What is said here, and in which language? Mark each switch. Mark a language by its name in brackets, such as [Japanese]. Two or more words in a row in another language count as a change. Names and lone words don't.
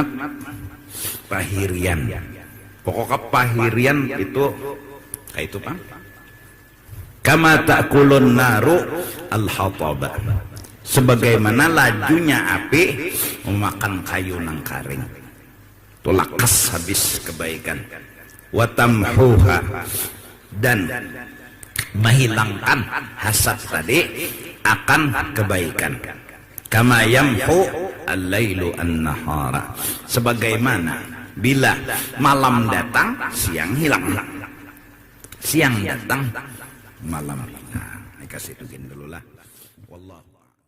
[Banjar] Pahirian, pokoknya pahirian itu kayak itu Pak. [Arabic] كما تأكل النار الحطب, [Banjar] sebagaimana lajunya api memakan kayu nang karing. Tulakas habis kebaikan. Watamhuha, [Indonesian] dan menghilangkan hasad tadi akan kebaikan. [Arabic] كما يمحو الليل النهار, [Indonesian] sebagaimana Bila malam datang, siang hilang. Siang datang, malam hilang. Kasih itu dulu lah. Wallah.